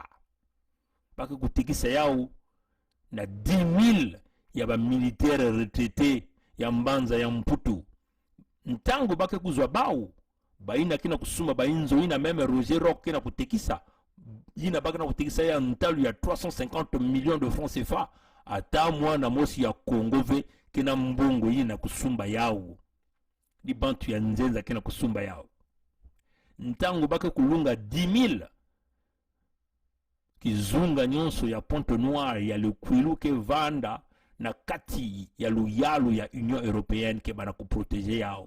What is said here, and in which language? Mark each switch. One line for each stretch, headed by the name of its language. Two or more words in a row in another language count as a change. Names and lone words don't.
Kituba (Democratic Republic of Congo): Bake kutekisa yao, na 10 000 ya ba
French: militaire retraité
Kituba (Democratic Republic of Congo): ya Mbanza ya Mputu. Ntango bake kuzwa bau, baina kina kusuma ba inzo, ina meme Roger Rock kena kutekisa, ina bake na kutekisa ya ntalu ya 350
French: millions de francs CFA,
Kituba (Democratic Republic of Congo): ata mwana mosi ya Kongove kena mbongo ina kusumba yao. Di bantu ya Nzenza kena kusumba yao. Ntango bake kulunga 10 000 kizunga nyonso ya Pointe-Noire ya Lukwilo ke vanda na kati ya luyalu ya Union Européenne ke bana kuprotege yao.